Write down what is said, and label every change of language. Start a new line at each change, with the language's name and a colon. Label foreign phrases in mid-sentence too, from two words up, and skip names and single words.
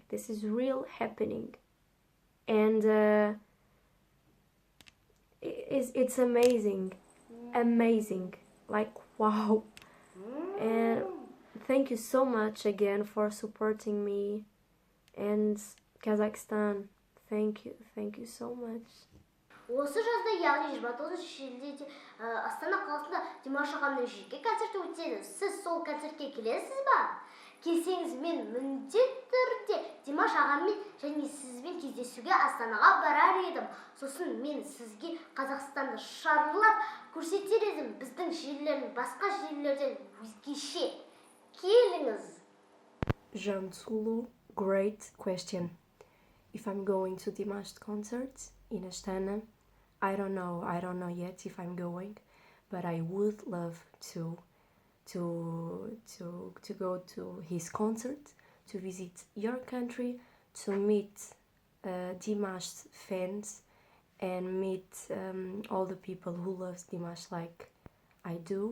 English: This is real happening. And it's amazing. Like, wow. And thank you so much again for supporting me. And Kazakhstan, thank you so much.
Kazakh: Осы жазда, яғни 29 шілдеде Астана қаласында Димаш ағамның жеке концерті өтеді. Сіз сол концертке келесіз ба? Келсеңіз, мен міндетті түрде Димаш ағаммен және сізбен кездесуге Астанаға барар едім. Сосын мен сізге Қазақстанды шарлап көрсетер едім. Біздің жерлердің басқа жерлерден өзгеше. Келіңіз.
English: Zhansulu, great question. If I'm going to Dimash concerts in Astana, I don't know yet if I'm going, but I would love to to go to his concert, to visit your country, to meet Dimash's fans, and meet all the people who loves Dimash like I do.